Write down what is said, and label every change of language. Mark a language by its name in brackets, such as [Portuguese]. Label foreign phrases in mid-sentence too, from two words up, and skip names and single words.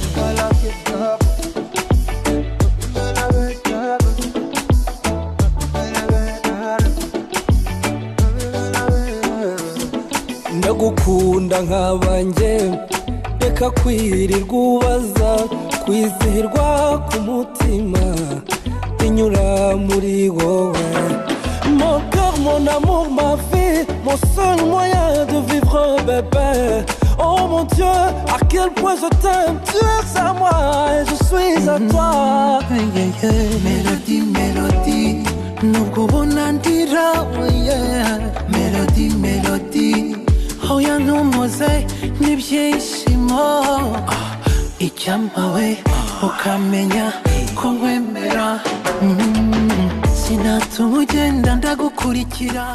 [Kinyarwanda] Ndagukunda nk'abanjye reka kwirirwa ubaza kwizihirwa ku mutima inyura muri wowe. [French] Mon cœur, mon amour, ma vie, mon seul moyen de vivre bébé. Oh mon Dieu, à quel point je t'aime, tu es à moi et je suis à toi. Mélodie, mélodie, [Kinyarwanda] nubwo bonandira, [French] mélodie, mélodie. [Kinyarwanda] Oya ntumuze n'ibyishimo. Icyampa we ukamenya ko nkwemera. Sinatuma ugenda ndagukurikira.